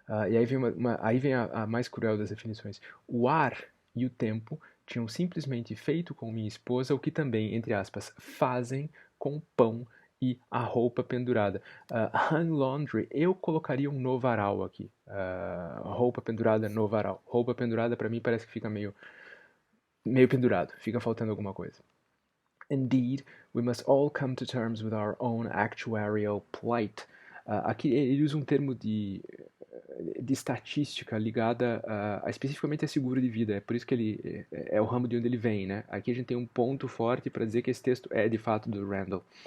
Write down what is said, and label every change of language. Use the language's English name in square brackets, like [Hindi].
[Portuguese] E aí vem a mais cruel das definições. O ar e o tempo tinham simplesmente feito com minha esposa o que também, entre aspas, fazem com o pão e a roupa pendurada. Hung laundry, eu colocaria um no varal aqui. Roupa pendurada no varal. Roupa pendurada para mim parece que fica meio pendurado, fica faltando alguma coisa. [English] Indeed, we must all come to terms with our own actuarial plight. [Portuguese] Aqui ele usa um termo de estatística ligada especificamente a seguro de vida. É por isso que ele é o ramo de onde ele vem, né? Aqui a gente tem um ponto forte para dizer que esse texto é de fato do Randall.